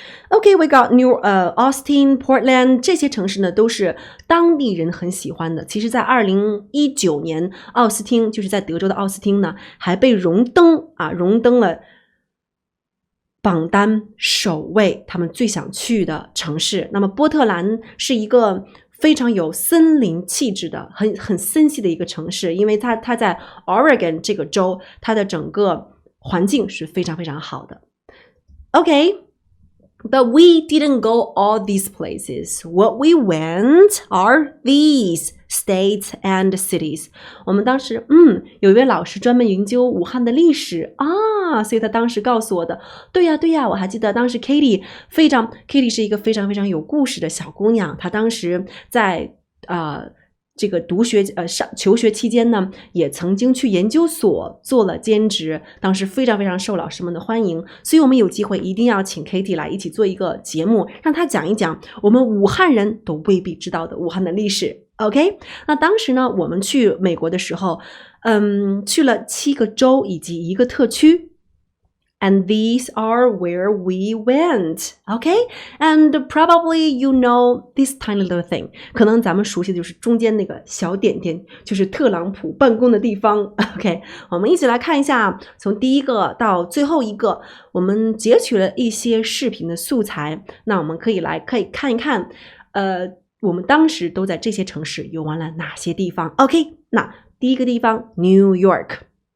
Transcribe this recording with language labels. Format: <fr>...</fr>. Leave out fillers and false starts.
<en>Okay, we got Austin, Portland</en> <zh>这些城市呢都是当地人很喜欢的。其实在2019年，奥斯汀就是在德州的奥斯汀呢，还被荣登了榜单首位他们最想去的城市。那么波特兰是一个非常有森林气质的很森系的一个城市，因为它在 Oregon 这个州，它的整个环境是非常非常好的。</zh> <en>Okay,But we didn't go all these places. What we went are these states and cities.</en> <zh>我们当时有一位老师专门研究武汉的历史所以他当时告诉我的。对呀，我还记得当时 Katie 是一个非常非常有故事的小姑娘。她当时在这个求学期间呢，也曾经去研究所做了兼职，当时非常非常受老师们的欢迎，所以我们有机会一定要请 Katie 来一起做一个节目，让她讲一讲我们武汉人都未必知道的武汉的历史。 OK， 那当时呢，我们去美国的时候，去了7个州以及1个特区。</zh> <en>And these are where we went, okay? And probably you know this tiny little thing.</en> <zh>可能咱们熟悉的就是中间那个小点点，就是特朗普办公的地方。 OK， 我们一起来看一下，从第一个到最后一个，我们截取了一些视频的素材。那我们可以看一看，我们当时都在这些城市游玩了哪些地方 ？OK， 那第一个地方 New York。</zh>